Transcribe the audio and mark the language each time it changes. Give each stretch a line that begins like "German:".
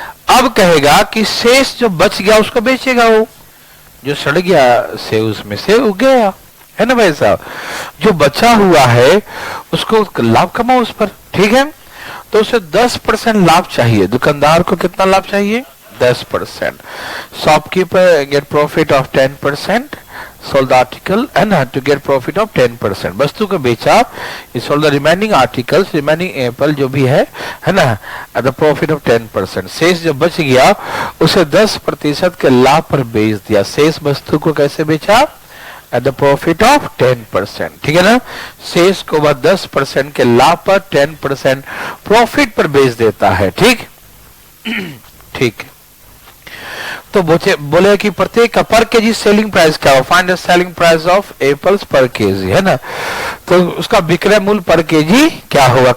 Hindi: अब कहेगा कि शेष जो बच गया उसको बेचेगा, वो जो सड़ गया सेव उसमें से उग गया, है ना भाई साहब? जो बचा हुआ है उसको लाभ कमाओ उस पर, ठीक है? तो उसे 10% लाभ चाहिए। दुकानदार को कितना लाभ चाहिए? 10%।
English: Shopkeeper get profit of 10%, sold the article and had to get profit of 10%।
Hindi: वस्तु को बेचा,
English: sold the remaining articles, remaining apple
Hindi: जो भी है ना,
English: at the profit of 10%।
Hindi: शेष जो बच गया उसे 10% के लाभ पर बेच दिया। शेष वस्तु को कैसे बेचा?
English: at the profit of 10%,
Hindi: ठीक है ना? शेष को वह 10% के लाभ पर 10% प्रॉफिट पर बेच देता है, ठीक? ठीक, तो बोले कि प्रत्येक का पर केजी सेलिंग प्राइस क्या हो?
English: find the selling price of apples per kg,
Hindi: है ना? तो उसका विक्रय मूल्य पर केजी क्या होगा?